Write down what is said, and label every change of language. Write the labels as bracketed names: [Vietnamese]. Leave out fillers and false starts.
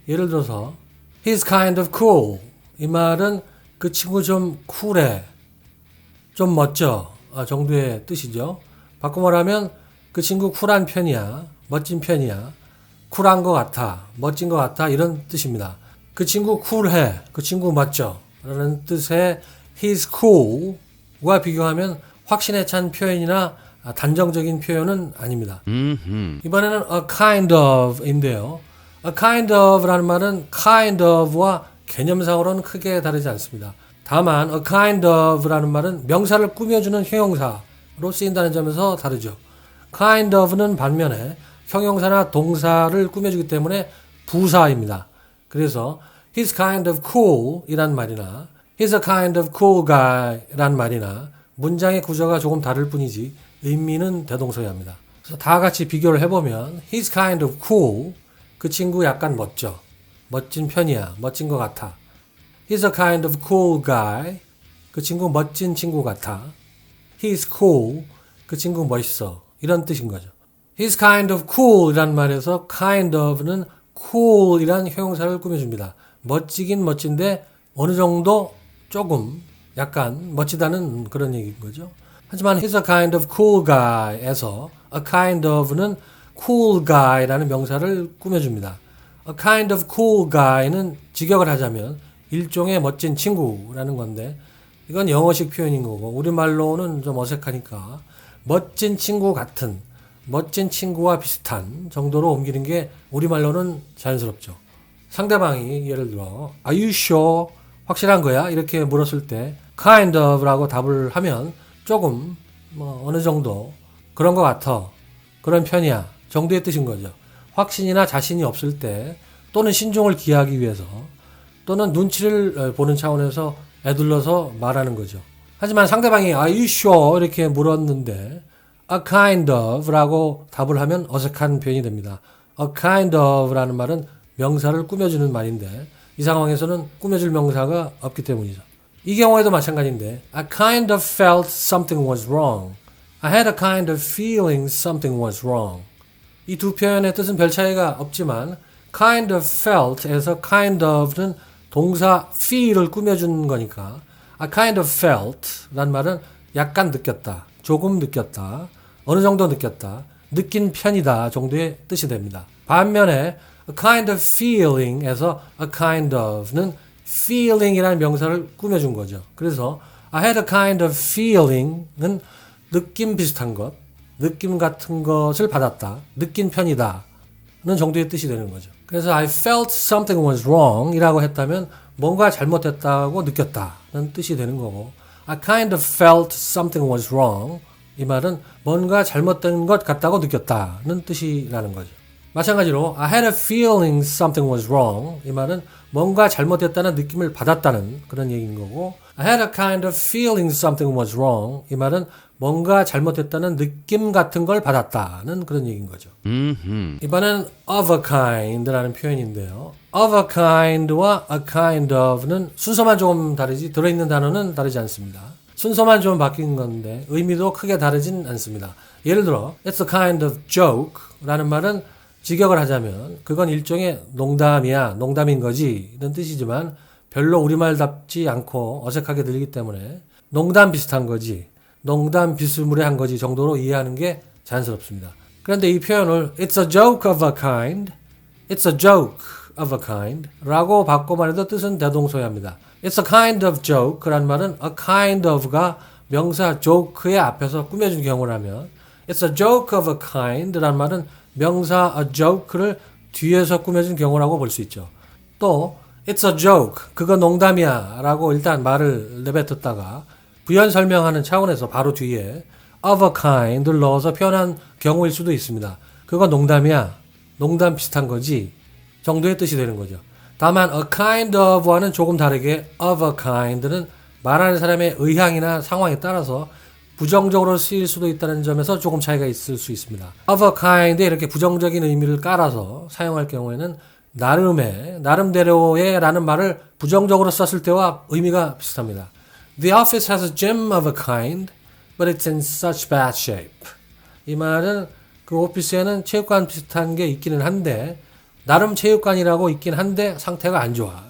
[Korean] 예를 들어서 [English] He's kind of cool. [Korean] 이 말은 그 친구 좀 쿨해, 좀 멋져 정도의 뜻이죠. 바꿔 말하면 그 친구 쿨한 편이야, 멋진 편이야, 쿨한 것 같아, 멋진 것 같아 이런 뜻입니다. 그 친구 쿨해, 그 친구 멋져 라는 뜻의 He's cool과 비교하면 확신에 찬 표현이나 단정적인 표현은 아닙니다. 이번에는 a kind of인데요. A kind of라는 말은 kind of와 개념상으로는 크게 다르지 않습니다. 다만 a kind of라는 말은 명사를 꾸며주는 형용사로 쓰인다는 점에서 다르죠. kind of는 반면에 형용사나 동사를 꾸며주기 때문에 부사입니다. 그래서 [English] he's kind of cool [Korean] 이란 말이나 [English] he's a kind of cool guy [Korean] 란 말이나 문장의 구조가 조금 다를 뿐이지 의미는 대동소이합니다. 그래서 다 같이 비교를 해보면 [English] he's kind of cool [Korean] 그 친구 약간 멋져. 멋진 편이야. 멋진 것 같아. [English] He's a kind of cool guy. [Korean] 그 친구 멋진 친구 같아. [English] He's cool. [Korean] 그 친구 멋있어. 이런 뜻인 거죠. He's kind of cool 이란 말에서 kind of는 cool 이란 형용사를 꾸며줍니다. 멋지긴 멋진데 어느 정도 조금 약간 멋지다는 그런 얘기인 거죠. 하지만 he's a kind of cool guy에서 a kind of는 cool guy라는 명사를 꾸며줍니다. A kind of cool guy는 직역을 하자면 일종의 멋진 친구라는 건데 이건 영어식 표현인 거고 우리말로는 좀 어색하니까 멋진 친구 같은, 멋진 친구와 비슷한 정도로 옮기는 게 우리말로는 자연스럽죠. 상대방이 예를 들어 [English] Are you sure? [Korean] 확실한 거야? 이렇게 물었을 때 kind of라고 답을 하면 조금 어느 정도 그런 것 같아, 그런 편이야 정도의 뜻인 거죠. 확신이나 자신이 없을 때 또는 신중을 기하기 위해서 또는 눈치를 보는 차원에서 애둘러서 말하는 거죠. 하지만 상대방이 [English] Are you sure? [Korean] 이렇게 물었는데 a kind of 라고 답을 하면 어색한 표현이 됩니다. a kind of 라는 말은 명사를 꾸며주는 말인데 이 상황에서는 꾸며줄 명사가 없기 때문이죠. 이 경우에도 마찬가지인데 [English] I kind of felt something was wrong. I had a kind of feeling something was wrong. [Korean] 이 두 표현의 뜻은 별 차이가 없지만 kind of felt에서 kind of는 동사 feel을 꾸며준 거니까 I kind of felt 란 말은 약간 느꼈다, 조금 느꼈다, 어느 정도 느꼈다, 느낀 편이다 정도의 뜻이 됩니다. 반면에 a kind of feeling에서 a kind of는 feeling이라는 명사를 꾸며준 거죠. 그래서 I had a kind of feeling은 느낌 비슷한 것, 느낌 같은 것을 받았다, 느낀 편이다 는 정도의 뜻이 되는 거죠. [English] 그래서 I felt something was wrong [Korean] 이라고 했다면 뭔가 잘못됐다고 느꼈다는 뜻이 되는 거고 [English] I kind of felt something was wrong [Korean] 이 말은 뭔가 잘못된 것 같다고 느꼈다는 뜻이라는 거죠. 마찬가지로 [English] I had a feeling something was wrong. [Korean] 이 말은 뭔가 잘못됐다는 느낌을 받았다는 그런 얘기인 거고 [English] I had a kind of feeling something was wrong. [Korean] 이 말은 뭔가 잘못됐다는 느낌 같은 걸 받았다는 그런 얘기인 거죠. 이번엔 of a kind라는 표현인데요. of a kind와 a kind of는 순서만 조금 다르지 들어있는 단어는 다르지 않습니다. 순서만 좀 바뀐 건데 의미도 크게 다르진 않습니다. 예를 들어 [English] It's a kind of joke [Korean] 라는 말은 직역을 하자면 그건 일종의 농담이야, 농담인 거지 이런 뜻이지만 별로 우리말답지 않고 어색하게 들리기 때문에 농담 비슷한 거지, 농담 비스무리한 거지 정도로 이해하는 게 자연스럽습니다. [English] 그런데 이 표현을 It's a joke of a kind, It's a joke of a kind [Korean] 라고 바꿔만 해도 뜻은 대동소이합니다. [English] It's a kind of joke [Korean] 라는 말은 a kind of가 명사 joke의 앞에서 꾸며준 경우라면 [English] It's a joke of a kind [Korean] 라는 말은 명사 [English] a joke [Korean] 를 뒤에서 꾸며준 경우라고 볼 수 있죠. 또 [English] It's a joke, [Korean] 그거 농담이야 라고 일단 말을 내뱉었다가 부연 설명하는 차원에서 바로 뒤에 of a kind를 넣어서 표현한 경우일 수도 있습니다. 그거 농담이야, 농담 비슷한 거지 정도의 뜻이 되는 거죠. 다만 a kind of와는 조금 다르게 of a kind는 말하는 사람의 의향이나 상황에 따라서 부정적으로 쓰일 수도 있다는 점에서 조금 차이가 있을 수 있습니다. of a kind에 이렇게 부정적인 의미를 깔아서 사용할 경우에는 나름대로의 라는 말을 부정적으로 썼을 때와 의미가 비슷합니다. [English] The office has a gym of a kind, but it's in such bad shape. [Korean] 이 말은 그 오피스에는 체육관 비슷한 게 있기는 한데 나름 체육관이라고 있긴 한데 상태가 안 좋아.